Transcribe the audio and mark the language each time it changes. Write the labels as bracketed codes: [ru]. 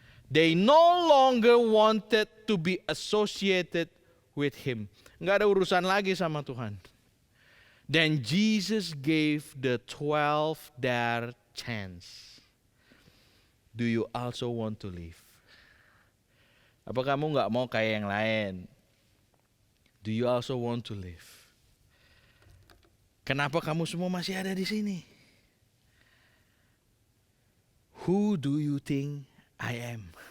[en] They no longer wanted to be associated with him. [id] Enggak ada urusan lagi sama Tuhan. [en] Then Jesus gave the 12 their chance. Do you also want to leave? [id] Apa kamu nggak mau kayak yang lain? [en] Do you also want to live? [id] Kenapa kamu semua masih ada di sini? [en] Who do you think I am?